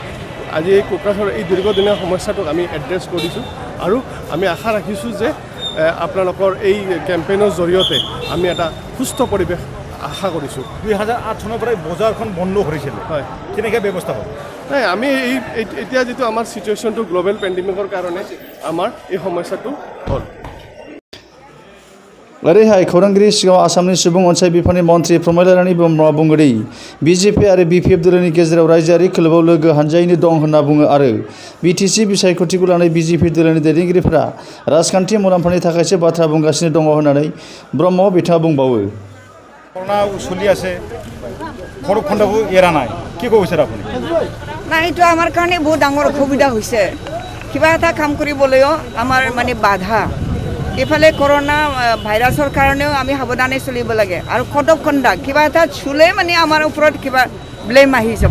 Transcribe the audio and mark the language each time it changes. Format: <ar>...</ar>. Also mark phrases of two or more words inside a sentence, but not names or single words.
<as>আজি এই কোকৰাঝাৰৰ এই দীৰ্ঘদিনীয়া সমস্যাটোক আমি এড্ৰেছ কৰিছোঁ আৰু আমি আশা ৰাখিছোঁ যে আপোনালোকৰ এই কেম্পেইনৰ জৰিয়তে আমি এটা সুস্থ পৰিৱেশ আশা কৰিছোঁ। 2008 চনৰ পৰাই বজাৰখন বন্ধ কৰিছিল, হয়, কেনেকৈ ব্যৱস্থা হ'ল? নাই, আমি এতিয়া যিটো আমাৰ চিটুৱেশ্যনটো</as> <en>global pandemicৰ</en> <as>কাৰণে আমাৰ এই সমস্যাটো হ'ল।</as> <brx>ओरैहाय खौरांगिरि सिगाङाव आसामनि सुबुं अनसाय बिफाननि मन्थ्रि प्रमोद ब्रह्मआ बुङोदि बिजेपि आरो बिपिएफ दोलोनि गेजेराव रायजोआरि खोलोबाव लोगो हान्जायैनो दं होनना बुङो आरो बिटिसि बिसायख'थिखौ लानानै बिजेपि दोलोनि दैदेनगिरिफोरा राजखान्थि मुलाम्फानि थाखायसो बाथ्रा बुंगासिनो दङ होननानै ब्रह्म बिथाङा बुंबावो।</brx> <as>করোনা চলি আছে, ভৈৰৱকুণ্ডকো এৰা নাই, কি ক'ব বিচাৰে আপুনি? নাই, এইটো আমাৰ কাৰণে বহুত ডাঙৰ অসুবিধা হৈছে। কিবা এটা কাম কৰিবলৈও আমাৰ মানে বাধা। এইফালে কৰোনা ভাইৰাছৰ কাৰণেও আমি সাৱধানে চলিব লাগে আৰু কটকখণ্ডা কিবা এটা চুলে মানে আমাৰ ওপৰত কিবা ব্লেম আহি যাব।</as>